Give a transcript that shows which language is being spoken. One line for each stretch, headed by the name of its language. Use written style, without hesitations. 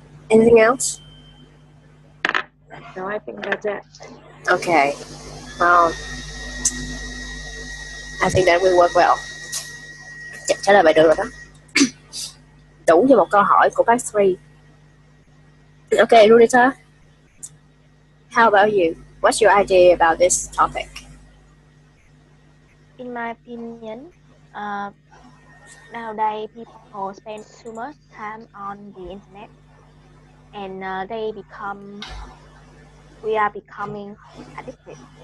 English: Anything else? No, I think that's it. Okay. I think that will work well.
Vietnamese: Trả lời bài được rồi đó. Đủ cho một câu hỏi của Part 3.
English: Okay, Runita. How about you? What's your idea about this topic? In my opinion, nowadays people spend too much time on the internet, and we are becoming addicted.